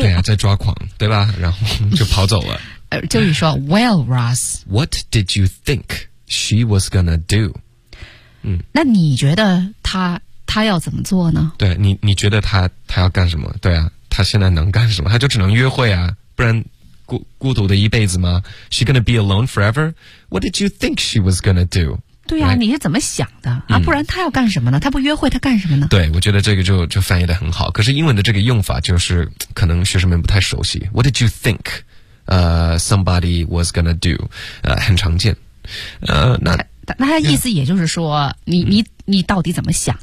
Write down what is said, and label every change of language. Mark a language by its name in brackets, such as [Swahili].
[Chinese] 对啊在抓狂对吧然后就跑走了。就是说 , [English] Well, [Chinese] Ross, [English] what did you think she was gonna do? [Chinese] 那你觉得他要怎么做呢对你觉得他要干什么对啊他现在能干什么他就只能约会啊不然孤独的一辈子吗 [English] She gonna be alone forever? What did you think she was gonna do? [Chinese] 对啊、 [English] right? [Chinese] 你是怎么想的、啊、不然她要干什么呢她不约会她干什么呢对我觉得这个 就翻译得很好可是英文的这个用法就是可能学生们不太熟悉 [English] What did you think somebody was gonna do? [Chinese] 很常见、那他意思也就是说、 [English] yeah. [Chinese] 你到底怎么想